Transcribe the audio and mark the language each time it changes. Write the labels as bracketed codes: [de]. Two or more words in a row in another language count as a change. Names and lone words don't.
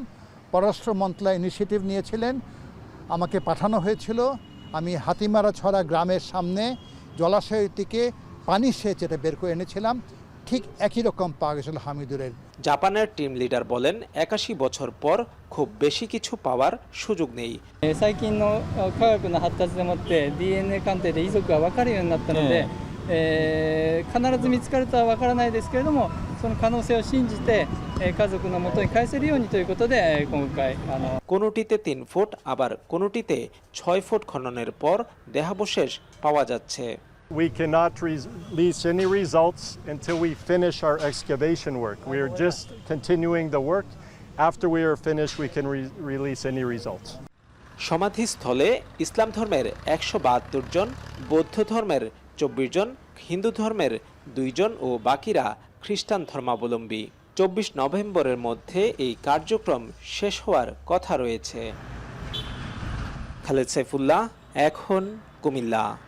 [bn] পররাষ্ট্র মন্ত্রণালয় ইনিশিয়েটিভ নিয়েছিলেন, আমাকে পাঠানো হয়েছিল। আমি হাতিমারা ছড়া গ্রামের সামনে জলাশয় থেকে পানি সেচ এটা বের করে এনেছিলাম। ঠিক একই রকম পাওয়া গেছিল হামিদুরের। জাপানের টিম লিডার বলেন, 81 বছর পর খুব বেশি কিছু পাওয়ার সুযোগ নেই। [ja] 最近の科学の発達でもって DNA 鑑定で遺族が分かるようになったので必ず見つかるとは分からないですけれども、その可能性を信じて家族の元に返せるようにということで今回 [bn] কোনোটিতে 3 ফুট আবার কোনোটিতে 6 ফুট খননের পর দেহাবশেষ পাওয়া যাচ্ছে। [en] We cannot release any results until we finish our excavation work. We are just continuing the work. After we are finished, we can release any results. [bn] সমাধিস্থলে ইসলাম ধর্মের 172 জন, বৌদ্ধ ধর্মের 24 জন, হিন্দু ধর্মের 2 জন ও বাকিরা খ্রিস্টান ধর্মাবলম্বী। 24 নভেম্বরের মধ্যে এই কার্যক্রম শেষ হওয়ার কথা রয়েছে। খালেদ সাইফুল্লাহ, এখন কুমিল্লা।